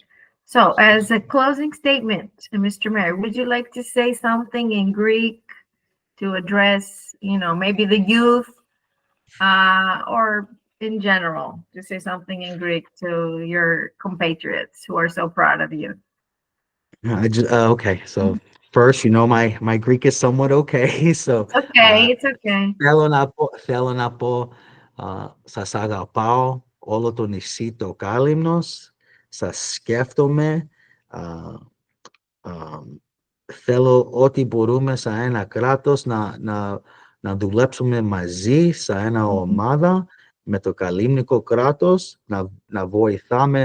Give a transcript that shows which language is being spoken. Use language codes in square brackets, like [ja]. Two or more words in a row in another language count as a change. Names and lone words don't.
[en] So as a closing statement, Mr. Mayor, would you like to say something in Greek to address, maybe the youth, or in general, to say something in Greek to your compatriots who are so proud of you? Okay. So first, my Greek is somewhat okay. So it's okay. [el] Θέλω να πω, σας αγαπάω όλο το νησί το Κάλυμνος, σας σκέφτομαι, θέλω ό,τι μπορούμε σαν ένα κράτος να δουλέψουμε μαζί σαν ένα ομάδα με το καλύμνικο κράτος, να βοηθάμε